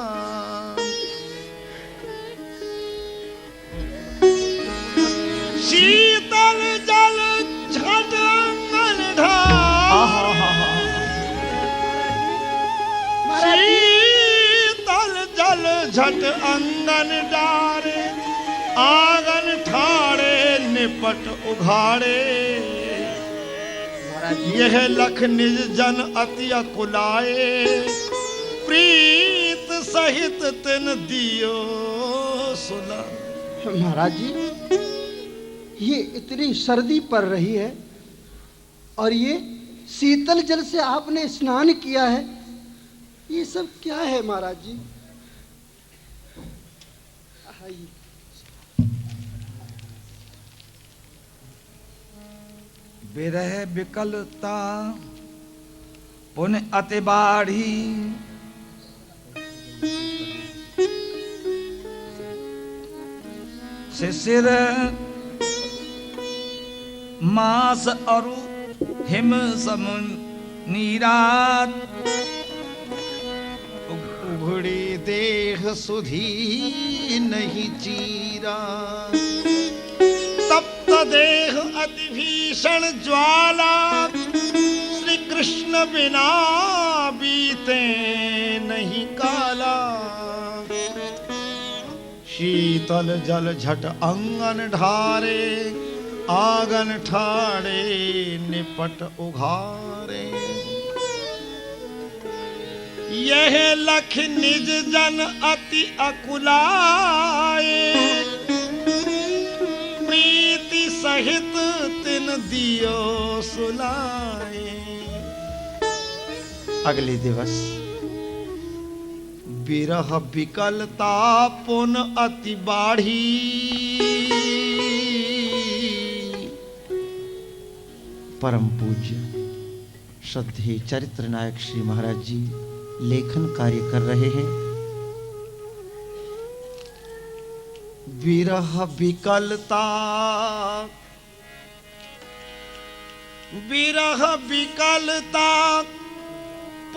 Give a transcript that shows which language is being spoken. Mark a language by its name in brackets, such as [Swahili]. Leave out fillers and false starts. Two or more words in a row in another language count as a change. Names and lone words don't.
[Hindi] शीतल जल झट अंगन ढार शीतल जल झट अंगन डारे आंगन ठाड़े निपट उघाड़े। यह लख निज जन अति अकुलाए प्रीत सहित तिन दियो सुला। महाराज जी, ये इतनी सर्दी पड़ रही है और ये शीतल जल से आपने स्नान किया है, ये सब क्या है महाराज जी? आइए। विरह विकलता पुन अति बाढ़ी शिशिर मास अरु हिम सम नीरात उघड़ी देह सुधी नहीं चीरा। तप्त देह अति भीषण ज्वाला श्री कृष्ण बिना बीते नहीं काला। शीतल जल झट अंगन ढारे आंगन ठाड़े निपट उघारे। यह लख निज जन अति अकुलाए प्रीति सहित तिन दियो सुलाए। अगले दिवस विरह विकलता पुन अति बाढ़ी परम पूज्य श्रद्धेय चरित्र नायक श्री महाराज जी लेखन कार्य कर रहे हैं। विरह विकलता विरह विकलता